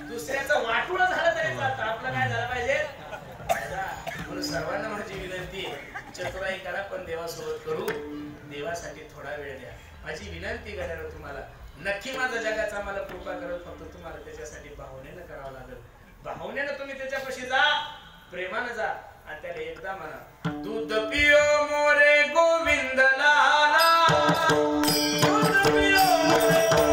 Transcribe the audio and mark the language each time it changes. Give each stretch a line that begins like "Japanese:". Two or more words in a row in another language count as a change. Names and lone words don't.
Marathi: दुसऱ्याचं वाटोळं झालं तरी चालतं, आपलं काय झालं पाहिजे. म्हणून सर्वांना माझी विनंती आहे चतुराई करा पण देवासोबत करू. देवासाठी थोडा वेळ द्या. माझी विनंती करायला तुम्हाला नक्की माझा जगाचा मला कृपा करत. फक्त तुम्हाला त्याच्यासाठी भावनेनं करावं लागेल. भावनेनं तुम्ही त्याच्यापाशी जा, प्रेमानं जा आणि त्याला एकदा म्हणा
Hindi: दूध पियो मोरे गोविंद लाला, दूध पियो मोरे